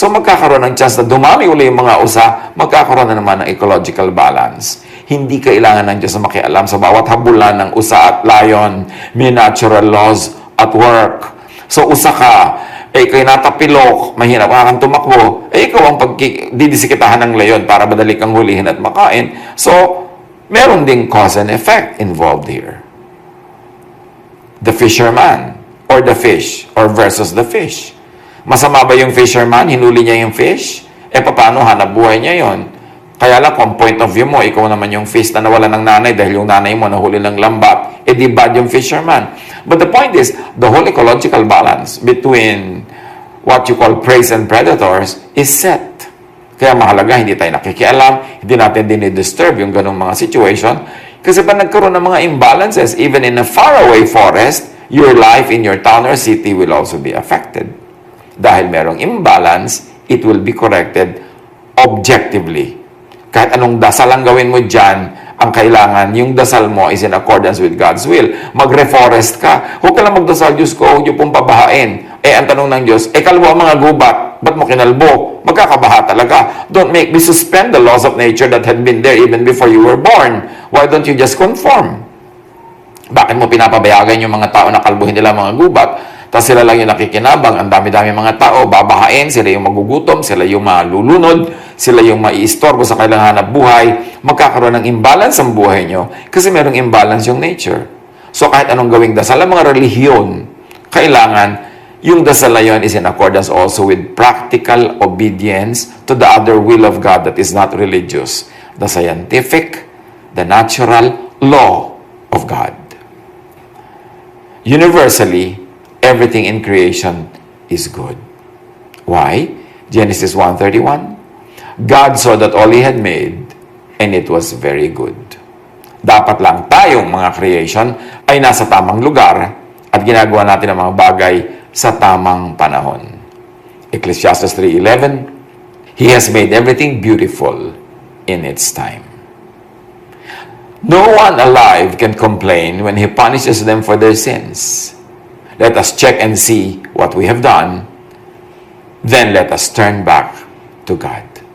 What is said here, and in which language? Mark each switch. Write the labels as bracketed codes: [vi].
[tl] So, magkakaroon ng chance na dumami uli yung mga usa, magkakaroon na naman ng ecological balance. Hindi kailangan ng Diyos na makialam sa bawat habulan ng usa at lion. [en] May natural laws at work. [tl] So, usa ka, ikaw natapilok, mahirap ka kang tumakbo, ikaw ang didisikitahan ng leon para madali kang hulihin at makain. [en] So, [tl] meron ding [en] cause and effect involved here. The fisherman or the fish or versus the fish. [tl] Masama ba yung fisherman? Hinuli niya yung fish? Paano hanap buhay niya yon? Kaya lang, kung point of view mo, ikaw naman yung fish na nawala ng nanay dahil yung nanay mo nahuli ng lambat, di bad yung fisherman. [en] But the point is, the whole ecological balance between what you call preys and predators is set. [tl] Kaya mahalaga, hindi tayo nakikialam, hindi natin dinidisturb yung ganong mga situation. Kasi pa nagkaroon ng mga imbalances, [en] even in a faraway forest, your life in your town or city will also be affected. [tl] Dahil merong imbalance, [en] it will be corrected objectively. [tl] Kahit anong dasal ang gawin mo dyan, ang kailangan, yung dasal mo [en] is in accordance with God's will. [tl] Mag-reforest ka. Huwag ka lang magdasal, Diyos ko, huwag niyo pong pabahain. Ang tanong ng Diyos, kalbo ang mga gubat. Ba't mo kinalbo? Magkakabaha talaga. [en] Don't make me suspend the laws of nature that had been there even before you were born. Why don't you just conform? [tl] Bakit mo pinapabayagan yung mga tao na kalbuhin nila mga gubat? Tapos sila lang yung nakikinabang, ang dami-dami mga tao, babahain, sila yung magugutom, sila yung malulunod, sila yung maiistorbo sa kailangan hanap buhay. Magkakaroon ng imbalance ang buhay nyo kasi merong imbalance yung nature. [en] So [tl] kahit anong gawing dasal, ang mga relihiyon, kailangan yung dasal na yun [en] is in accordance also with practical obedience to the other will of God that is not religious. The scientific, the natural law of God. Universally, everything in creation is good. Why? Genesis 1:31. God saw that all He had made, and it was very good. [tl] Dapat lang tayong mga creation ay nasa tamang lugar at ginagawa natin ang mga bagay sa tamang panahon. [en] Ecclesiastes 3:11, He has made everything beautiful in its time. No one alive can complain when He punishes them for their sins. Let us check and see what we have done. Then let us turn back to God.